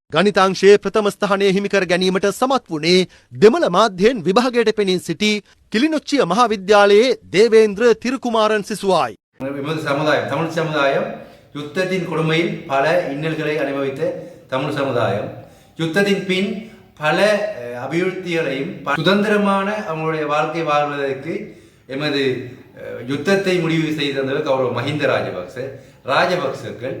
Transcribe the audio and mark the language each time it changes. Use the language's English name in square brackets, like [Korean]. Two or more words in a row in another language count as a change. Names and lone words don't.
[Sinhala] ගණිතාංශයේ ප්‍රථම ස්ථානය හිමි කර ගැනීමට සමත් වුණේ දෙමළ මාධ්‍යයෙන් විභාගයට පෙනී සිටි கிளிநொச்சி மகாவித்யாலයේ தேவேந்திர திருக்குமாரன் சிசுவாய். [Tamil] எமது சமுதாயம் தமிழ் சமுதாயம் யுத்தத்தின் கொடுமையில் பல இன்னல்களை அனுபவித்த தமிழ் சமுதாயம் யுத்தத்தின் பின் பல அபிவிருத்திகளையும் சுதந்திரமான அவங்களுடைய வாழ்க்கை வாழ்வதற்கு எமது யுத்தத்தை முடிவு செய்து தந்தவர் கௌரவ மஹிந்த ராஜபக்சர்கள்.